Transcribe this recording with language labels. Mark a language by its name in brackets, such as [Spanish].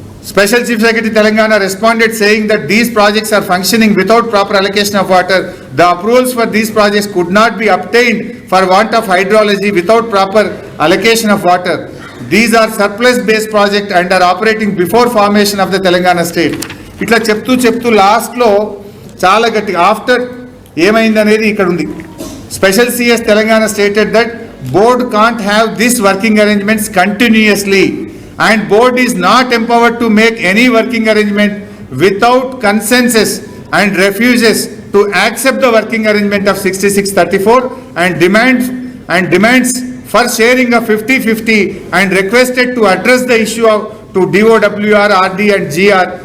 [English] Special Chief Secretary Telangana responded saying that these projects are functioning without proper allocation of water. The approvals for these projects could not be obtained for want of hydrology without proper allocation of water. These are surplus based projects and are operating before formation of the Telangana state. [Telugu] ఇట్లా చెప్తూ లాస్ట్లో చాలా గట్టిగా after ఏమైంది అనేది ఇక్కడ ఉంది. [English] Special CS Telangana stated that board can't have this working arrangements continuously and board is not empowered to make any working arrangement without consensus and refuses to accept the working arrangement of 6634 and demands for sharing of 50-50 and requested to address the issue to DOWR, RD and GR.